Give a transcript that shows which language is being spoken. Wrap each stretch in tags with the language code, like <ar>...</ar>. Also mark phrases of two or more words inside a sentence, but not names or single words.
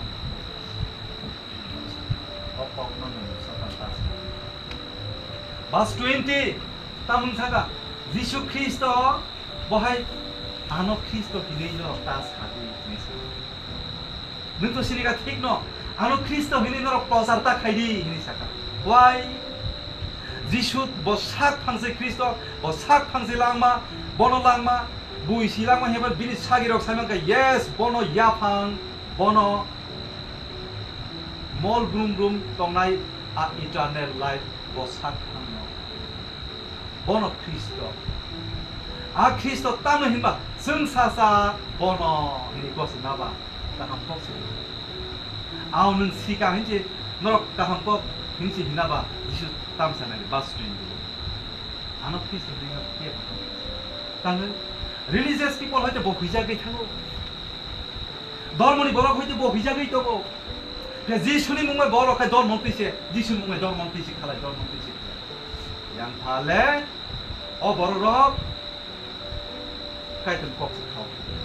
<trp>Verse 20 tamung saga Jisu Kristo bohai ano Kristo hinino tas hadi nesa nung to siniga thik no ano Kristo hinino prosarta khaidi hini saka why Jisu bo sak phangse Kristo bo sak phangse langma bono langma bui silangma heba bini sagirok samangka yes bono yaphang bono mol brum tongnai a</trp> <en>eternal life</en> <trp>bo sak phangno bono Kristo a Kristo tamno hinba sungsasa bono ni kos naba taham kos au nun sika hinje norok taham kok hinji hinaba Jisu tamsana ni bas twin ano Kristo dinga ke tang</trp> <en>religious people</en> <trp>hoite bo hija gai thango dormoni borok hoite bo hija gai tobo Jisuni mungmai borok khai dor montise Jisu mungmai dor montise khalai dor montise yang thale o borok kaiton kok se khau</trp>